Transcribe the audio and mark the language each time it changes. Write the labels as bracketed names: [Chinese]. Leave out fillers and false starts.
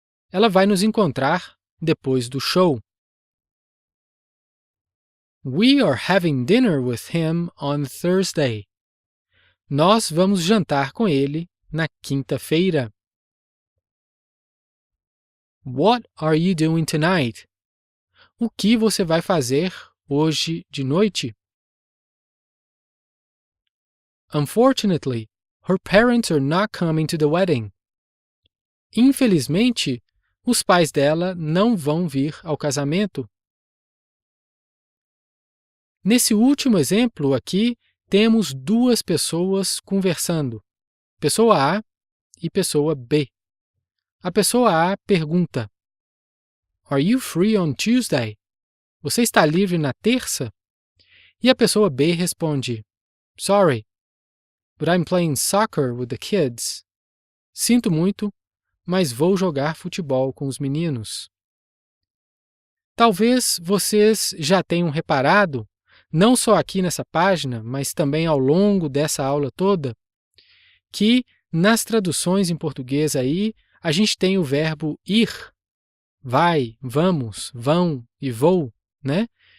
[Portuguese] Ela vai nos encontrar depois do show. [English] We are having dinner with him on Thursday. [Portuguese] Nós vamos jantar com ele na quinta-feira. [English] What are you doing tonight? [Portuguese] O que você vai fazer hoje de noite? [English] Unfortunately, her parents are not coming to the wedding. [Portuguese] Infelizmente, os pais dela não vão vir ao casamento. Nesse último exemplo aqui, temos duas pessoas conversando, pessoa A e pessoa B. A pessoa A pergunta, [English] Are you free on Tuesday? [Portuguese] Você está livre na terça? E a pessoa B responde, [English] Sorry, but I'm playing soccer with the kids. [Portuguese] Sinto muito, mas vou jogar futebol com os meninos. Talvez vocês já tenham reparado, não só aqui nessa página, mas também ao longo dessa aula toda, que nas traduções em português aí, a gente tem o verbo ir, vai, vamos, vão e vou, né?